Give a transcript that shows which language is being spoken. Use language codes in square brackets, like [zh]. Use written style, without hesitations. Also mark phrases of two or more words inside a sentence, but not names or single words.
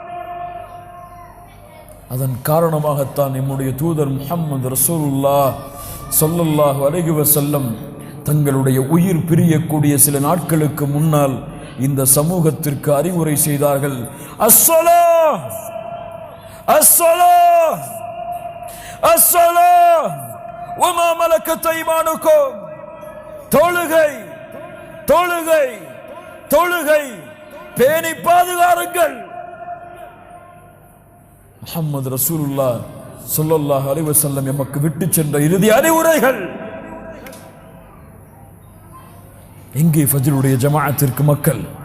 [ta] அதன் காரணமாகத்தான் நம்முடைய தூதர் முஹம்மது [ar] رسول الله صلى الله عليه وسلم [ta] தங்களுடைய உயிர் பிரியக்கூடிய சில நாட்களுக்கு முன்னால் இந்த சமூகத்திற்கு அறிவுரை செய்தார்கள். [ar] அஸ்ஸலாஹ் الصلاة الصلاة وما ملكت أيمانكم. [ta] தொழுகை தொழுகை தொழுகை பேணி பாதுகாருங்கள். முஹம்மது [ar] رسول الله صلى الله عليه وسلم [ta] எமக்கு விட்டு சென்ற இறுதி அறிவுரைகள். எங்கே ஃபஜ்ருடைய ஜமாஅத்திற்கு மக்கள்?